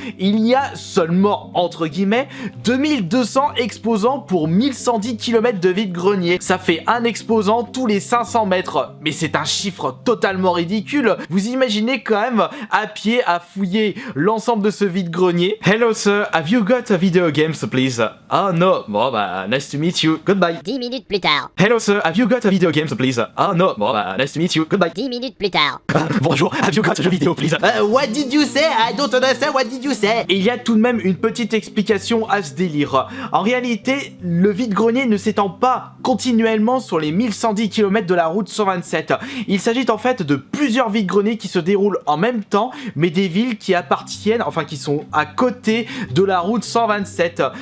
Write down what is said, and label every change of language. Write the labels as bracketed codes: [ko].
[fr] Il y a seulement, entre guillemets, 2200 exposants pour 1110 km de vide-grenier. Ça fait un exposant tous les 500 mètres. Mais c'est un chiffre totalement ridicule. Vous imaginez quand même à pied à fouiller l'ensemble de ce vide-grenier. [en] Hello sir, have you got a video games please? Oh no, [fr] bon bah [en] nice to meet you, goodbye. [fr] 10 minutes plus tard. [en] Hello sir, have you got a video games please? Oh no, [fr] bon bah [en] nice to meet you, goodbye. [fr] 10 minutes plus tard. Bonjour, [en] have you got a [fr] jeu vidéo [en] please? What did you say? I don't understand what did you say? [fr] Et il y a tout de même une petite explication à ce délire. En réalité, le vide-grenier ne s'étend pas continuellement sur les 1110 km de la route 127. Il s'agit en fait de plusieurs vide-greniers qui se déroulent en même temps, mais des villes qui appartiennent, enfin qui sont à côté de la route 127.